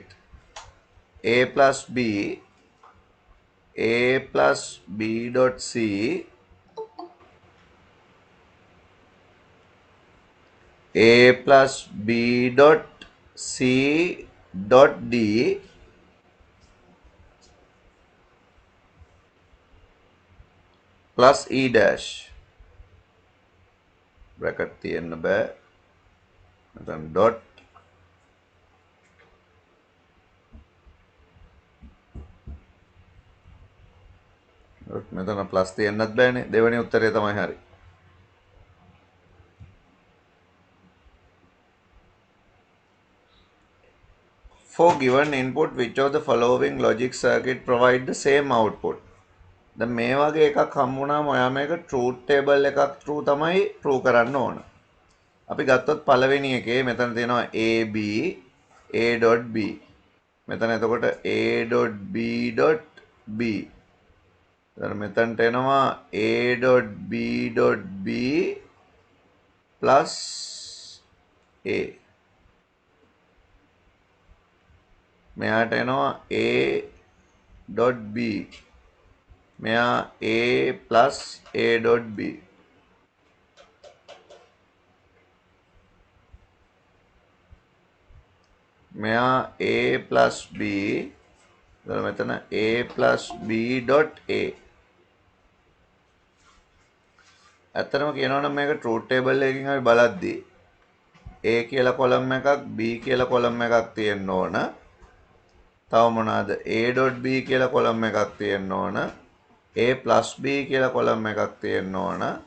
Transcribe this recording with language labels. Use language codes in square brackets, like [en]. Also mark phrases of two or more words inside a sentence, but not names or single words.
[en] A plus B, A plus B dot C, A plus B dot C dot D plus E dash. [si] Bracket තියන්න බෑ. නැත්නම් dot මෙතන ප්ලස් තියන්නත් බෑනේ. දෙවෙනි උත්තරේ තමයි හරි. [en] For given input, which of the following logic circuit provide the same output? [si] දැන් මේ වගේ එකක් හම්බුනාම ඔයා මේක [en] truth table [si] එකක් through තමයි prove කරන්න ඕන. අපි ගත්තොත් පළවෙනි එකේ මෙතන තියෙනවා AB A.B. මෙතන එතකොට A.B.B. මෙතනට එනවා [en] A.B.B plus A. [si] මෙයාට එනවා A.B. මෙයා [en] A plus A.B. [si] මෙයා [en] a plus b [si] මෙතන [en] a plus b dot a [si] ඇත්තටම කියනවා නම් මේක [en] truth table [si] එකකින් අපි බලද්දී a කියලා කොලම් එකක් b කියලා කොලම් එකක් තියෙන්න ඕන. තව මොනවාද [en] a dot b [si] කියලා කොලම් එකක් තියෙන්න ඕන. [en] a plus b [si] කියලා කොලම් එකක් තියෙන්න ඕන.